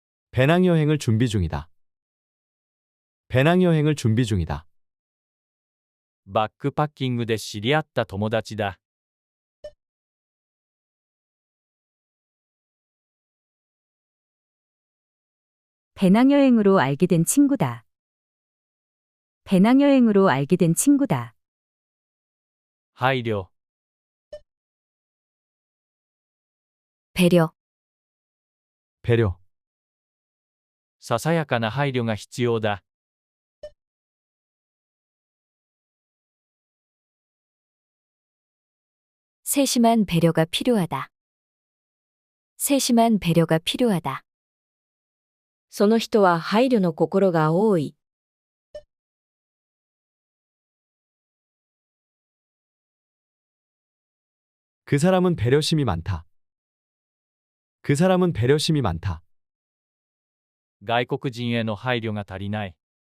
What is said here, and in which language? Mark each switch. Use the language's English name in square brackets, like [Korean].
[Korean] 배낭여행을 준비 중이다. 배낭여행을 준비 중이다. [Japanese] バックパッキングで知り合った友達だ。 [Korean] 배낭여행으로 알게 된 친구다. 배낭여행으로 알게 된 친구다. [Japanese] 配慮、 [Korean] 배려, 배려, [Japanese] ささやかな配慮が必要だ。 [Korean] 세심한 배려가 필요하다. 세심한 배려가 필요하다. [Japanese] その人は配慮の心が多い。 [Korean] 그 사람은 배려심이 많다. 그 사람은 배려심이 많다. [Japanese] 外国人への配慮が足りない。